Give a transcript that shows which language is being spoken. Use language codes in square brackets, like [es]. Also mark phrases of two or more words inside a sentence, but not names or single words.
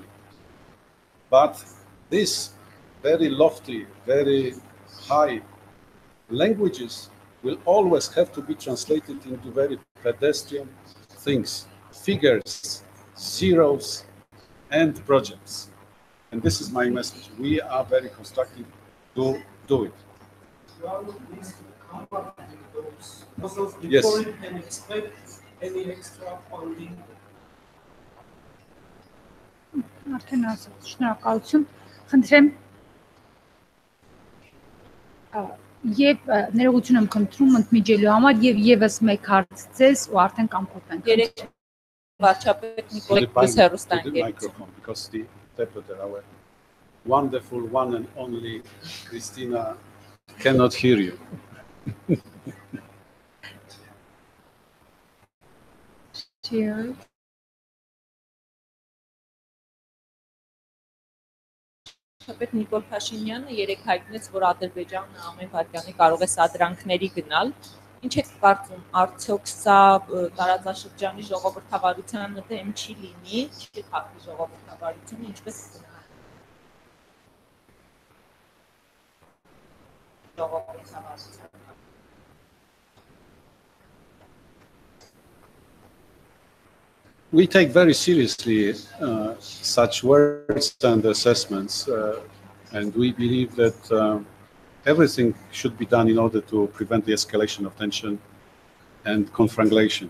[en] But these very lofty, very high languages will always have to be translated into very pedestrian things, figures, zeros, and projects. And this is my message. We are very constructive to do it. Yes. Before you can expect any extra funding. [hy] Արդեն ասած, շնորհակալություն, խնդրեմ եւ ներողություն եմ խնդրում ընդմիջելու համար եւ եւս մեկ հարց ձեզ ու արդեն կամփոփենք։ վարչապետ [en] To [hy] Նիկոլ [en] the [hy] Հերոստանգերից։ [en] microphone, because the interpreter, our wonderful one and only Christina, cannot hear you. Cheers. [hy] Վարչապետ Նիկոլ Փաշինյանը երեք հայտնեց, որ Ադրբեջանը ամեն վայրկյանի կարող է սադրանքների գնալ։ Ինչ եք կարծում, արդյոք սա տարածաշրջանի ժողովրդավարությանը դեմ չի լինի, չի խախտի ժողովրդավարությունը, ինչպես ժողովրդավարությունը։ [en] We take very seriously such words and assessments, and we believe that everything should be done in order to prevent the escalation of tension and conflagration.